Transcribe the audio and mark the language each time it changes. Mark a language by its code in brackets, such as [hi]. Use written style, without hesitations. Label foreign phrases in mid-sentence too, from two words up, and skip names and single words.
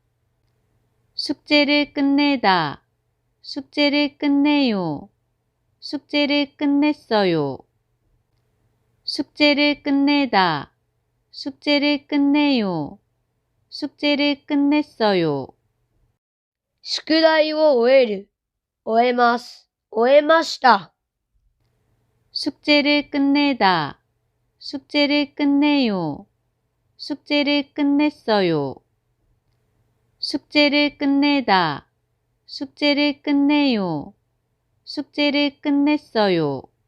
[ko] 숙제를 끝내다, 숙제를 끝내요, 숙제를 끝냈어요. 숙제를 끝내다, 숙제를 끝내요, 숙제를 끝냈어요. [ja] 宿題を終える。終えます。終えました。 [ko] 숙제를 끝내다, 숙제를 끝내요, 숙제를 끝냈어요. 숙제를 끝내다, 숙제를 끝내요, 숙제를 끝냈어요.